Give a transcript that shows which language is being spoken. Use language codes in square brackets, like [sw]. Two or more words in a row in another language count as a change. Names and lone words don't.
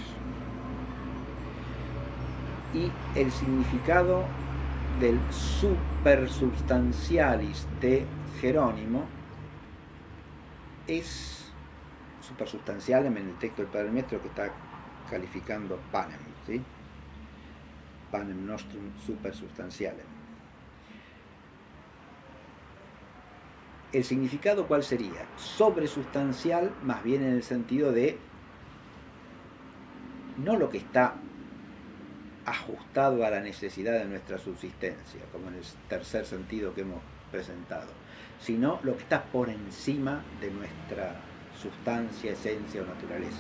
[es] Y el significado del supersubstantialis de Jerónimo es supersubstantialem en el texto del Padre Nuestro que está calificando panem, ¿sí? [la] Panem nostrum supersubstantialem. [es] ¿El significado cuál sería? Sobresustancial, más bien en el sentido de no lo que está ajustado a la necesidad de nuestra subsistencia, como en el tercer sentido que hemos presentado, sino lo que está por encima de nuestra sustancia, esencia o naturaleza.